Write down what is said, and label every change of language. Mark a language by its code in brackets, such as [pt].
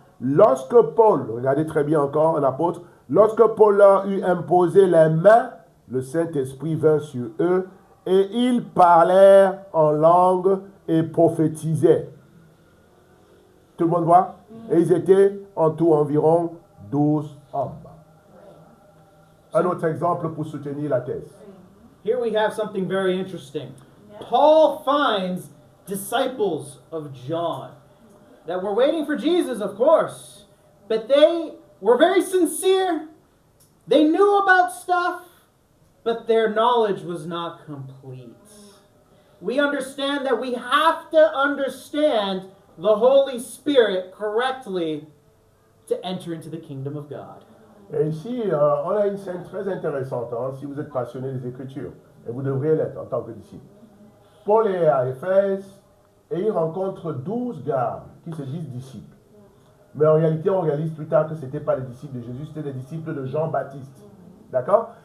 [fr] Lorsque Paul, regardez très bien encore un apôtre, lorsque Paul leur eut imposé les mains, le Saint-Esprit vint sur eux et ils parlèrent en langue et prophétisaient. Tout le monde voit? Et ils étaient en tout environ 12 hommes. Un autre exemple pour soutenir la thèse. [en] Here we have something very interesting. Paul finds disciples of John that were waiting for Jesus, of course, but they were very sincere. They knew about stuff, but their knowledge was not complete. We understand that we have to understand the Holy Spirit correctly to enter into the kingdom of God. [fr] Et ici, on a une scène très intéressante, si vous êtes passionné des Écritures, et vous devriez l'être en tant que disciple. Paul est à Éphèse et il rencontre 12 gars qui se disent disciples. Mais en réalité, on réalise plus tard que ce n'étaient pas les disciples de Jésus, c'était les disciples de Jean-Baptiste. D'accord?